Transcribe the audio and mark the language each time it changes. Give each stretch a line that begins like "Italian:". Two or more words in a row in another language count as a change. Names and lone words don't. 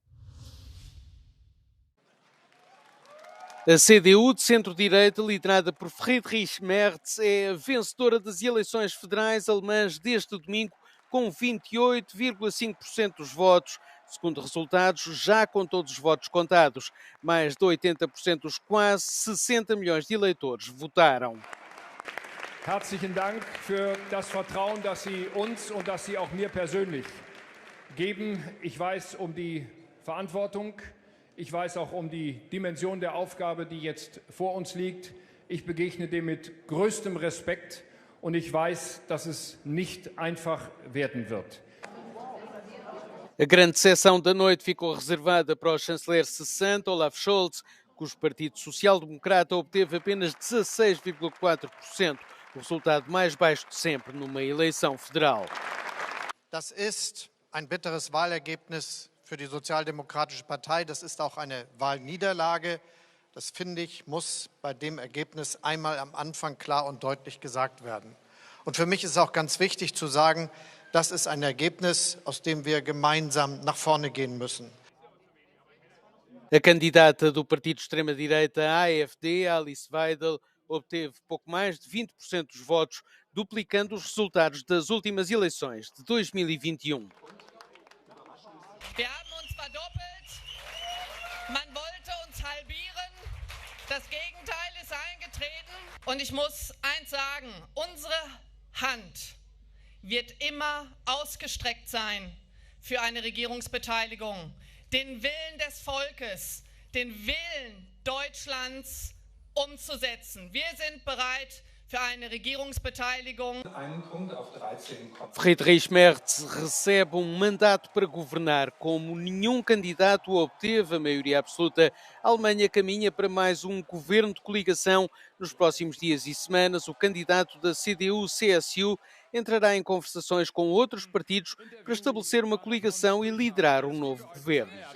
Portuguese: A CDU de centro-direita, liderada por Friedrich Merz, é a vencedora das eleições federais alemãs deste domingo, com 28,5% dos votos. Segundo resultados, já com todos os votos contados, mais de 80% dos quase 60 milhões de eleitores votaram.
German: Herzlichen Dank für das Vertrauen, das Sie uns und das Sie auch mir persönlich geben. Ich weiß um die Verantwortung. Ich weiß auch um die Dimension der Aufgabe, die jetzt vor uns liegt. Ich begegne dem mit größtem Respekt und ich weiß, dass es nicht einfach werden wird.
Portuguese: A grande sessão da noite ficou reservada para o chanceler cessante, Olaf Scholz, cujo Partido Social Democrata obteve apenas 16,4%, o resultado mais baixo de sempre numa eleição federal.
German: Das ist ein bitteres Wahlergebnis für die Sozialdemokratische Partei. Das ist auch eine Wahlniederlage. Das, finde ich, muss bei dem Ergebnis einmal am Anfang klar und deutlich gesagt werden. Und für mich ist auch ganz wichtig zu sagen, das ist ein Ergebnis, aus dem wir gemeinsam nach vorne gehen müssen.
Portuguese: A candidata do partido de extrema-direita AfD, Alice Weidel, obteve pouco mais de 20% dos votos, duplicando os resultados das últimas eleições de 2021.
German: Wir haben uns verdoppelt. Man wollte uns halbieren. Das Gegenteil ist eingetreten. Und ich muss eins sagen, unsere Hand wird immer ausgestreckt sein für eine Regierungsbeteiligung. Den Willen des Volkes, den Willen Deutschlands umzusetzen. Wir sind bereit für eine Regierungsbeteiligung.
Portuguese: Friedrich Merz recebe mandato para governar. Como nenhum candidato obteve a maioria absoluta, a Alemanha caminha para mais um governo de coligação. Nos próximos dias e semanas, o candidato da CDU-CSU entrará em conversações com outros partidos para estabelecer uma coligação e liderar um novo governo.